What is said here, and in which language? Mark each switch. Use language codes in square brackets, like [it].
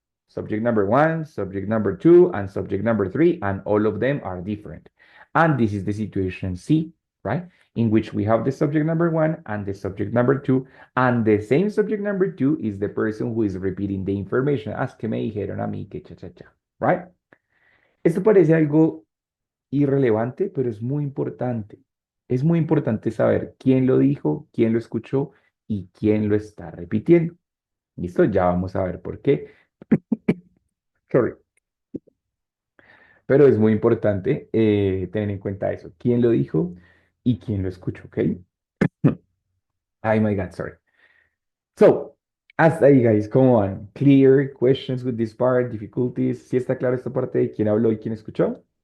[en] Subject number 1, subject number 2, and subject number 3, and all of them are different. And this is the situation C, right? In which we have the subject number 1 and the subject number 2, and the same subject number 2 is the person who is repeating the information. [es] Que me dijeron a mí que cha, right? Esto parece algo irrelevante, pero es muy importante. Es muy importante saber quién lo dijo, quién lo escuchó y quién lo está repitiendo. ¿Listo? Ya vamos a ver por qué. Sorry. Pero es muy importante tener en cuenta eso. ¿Quién lo dijo y quién lo escuchó? ¿Ok? Ay, [en] my God, sorry. [es] So, hasta ahí, guys, ¿cómo van? [en] Clear questions with this part, difficulties. [es] ¿Sí está claro esta parte de quién habló y quién escuchó?